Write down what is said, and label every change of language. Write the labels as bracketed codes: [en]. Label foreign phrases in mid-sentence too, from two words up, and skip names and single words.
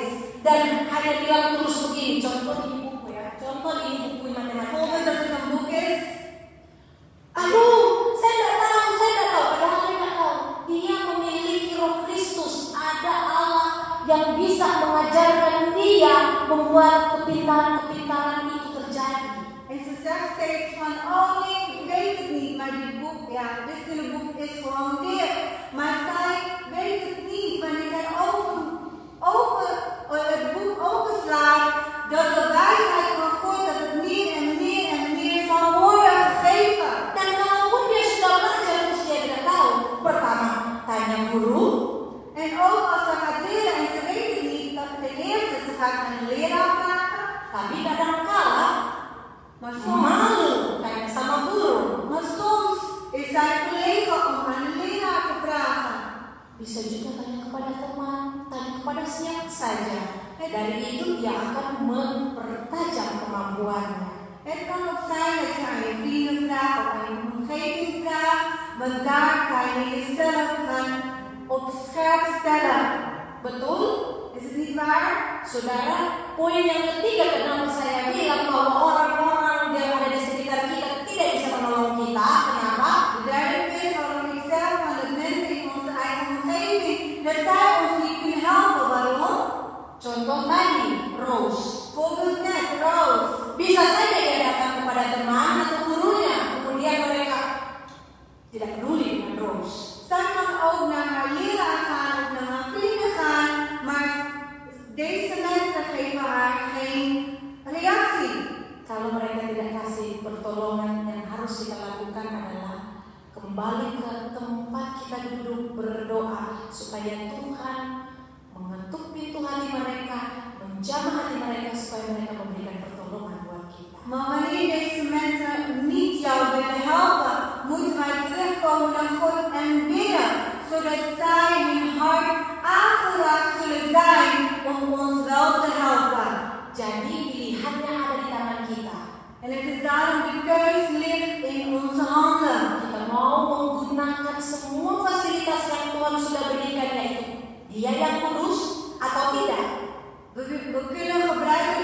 [id] Dan hanya bilang terus begini, contoh ini buku ya, contoh ini buku matematika. [nl] Bijvoorbeeld dat het een boek is. [id] Aduh, saya tidak tahu, padahal dia tidak tahu. Dia memiliki Roh Kristus, ada Allah yang bisa mengajarkan dia membuat kepintaran-kepintaran itu terjadi. [nl] En ze zegt steeds van, oh nee, ik weet het niet, maar dit boek, wiskundeboek is gewoon dit. Maar zij weet het niet, wanneer zij het boek openslaat, dat de wijsheid van God, dat het meer en meer en meer zal worden gegeven. [id] Dan kalaupun dia sudah belajar terus dia tidak tahu, pertama tanya guru. [nl] En ook als ze gaat leren en ze weet het niet, dat ten eerste ze gaat aan een leraar vragen. [id] Tapi kadangkala [nl] Maar soms, [id] malu tanya sama guru. [nl] maar soms is zij verlegen om aan een leraar te vragen. [id] Bisa juga tanya kepada teman, tanya kepada siapa saja. Dari itu dia akan mempertajam kemampuannya. [nl] Het kan ook zijn dat je aan je vrienden vraagt of aan je omgeving vraagt, want daar kan je jezelf gaan op scherp stellen. [id] Betul? [nl] Is het niet waar? [id] Saudara, poin yang ketiga kenapa saya bilang bahwa orang-orang yang ada di sekitar kita tidak bisa menolong kita. Kenapa? [nl] De derde punt waarom ik zeg van de mensen in onze eigen omgeving, dat zij ons niet kunnen helpen. Waarom? [id] Contoh tadi, Rose. [nl] Bijvoorbeeld net, Roos. [id] Bisa saja dia datang kepada teman atau gurunya, kemudian mereka tidak peduli dengan Rose. [nl] Zij kan ook naar haar leraar gaan of naar haar vrienden gaan, maar deze mensen geven haar geen reactie. [id] Kalau mereka tidak kasih pertolongan, yang harus kita lakukan adalah kembali ke tempat kita duduk berdoa supaya Tuhan mengetuk pintu hati mereka, menjamah hati mereka supaya mereka memberikan pertolongan buat kita. [nl] Maar wanneer deze mensen niet jou willen helpen, moeten wij terugkomen naar God en bidden, zodat zij hun hart aangeraakt zullen zijn om ons wel te helpen. [id] Jadi pilihannya ada di tangan kita. [nl] En het is daarom de keus ligt in onze handen. [id] Kita mau menggunakan semua fasilitas yang Tuhan sudah berikan, yaitu Dia yang kudus atau tidak. [nl] We kunnen gebruik